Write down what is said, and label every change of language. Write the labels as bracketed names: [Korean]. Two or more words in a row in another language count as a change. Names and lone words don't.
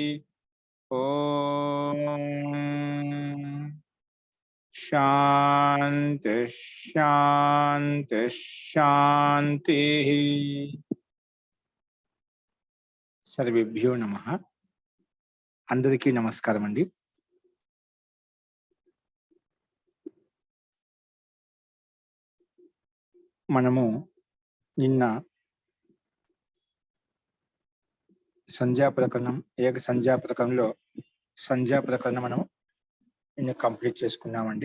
[Sanskrit] ओम शांति शांति शांति। सर्वेभ्यो नमः। [Telugu] అందరికీ నమస్కారం అండీ। మనము నిన్న సంధ్యా ప్రకరణం ఏక సంధ్యా ప్రకరణంలో సంధ్యా ప్రకరణం మనం నిన్న కంప్లీట్ చేసుకున్నామండి.